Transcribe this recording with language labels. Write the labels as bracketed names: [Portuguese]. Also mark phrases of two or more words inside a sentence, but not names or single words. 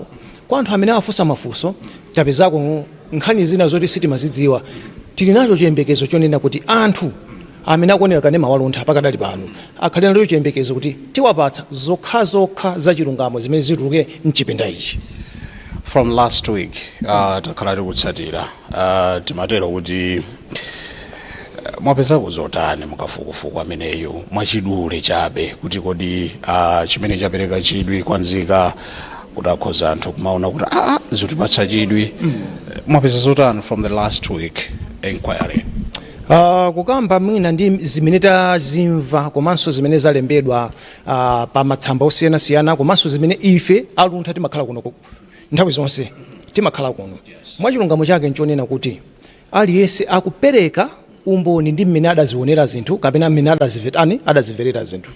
[Nyanja] Kwa anthu amene afunsa mafunso tapezako nkhani zina zoti sitimazidziwa. Tili nacho chiyembekezo chonena kuti anthu amene akuonera kanema wa luntha pakadali pano akhalira nacho chiyembekezo kuti tiwapatsa zokha za chilungamo zimene zituluke mchipinda ichi. [English] From last week [Nyanja] takhala tikutsatira timatero kuti mwapezako zotani mukafukufuku ameneyo mwachidule chabe kuti kodi chimene chapereka chidwi kwanzika kuti akhoza anthu kumaona kuti zitipatsa chidwi. Mwapeza zotani [English] from the last week inquiry? [Nyanja] Kukamba mwina ndi zimene tazimva komanso zimene zalembedwa pa matsamba osiyanasiyana komanso zimene ife aluntha timakhala kuno nthawi zonse timakhala kuno. Mwachilungamo chake nchonena kuti aliyense akupereka umboni ndi mmene adazionera zinthu kapena mmene adaziverera zinthu.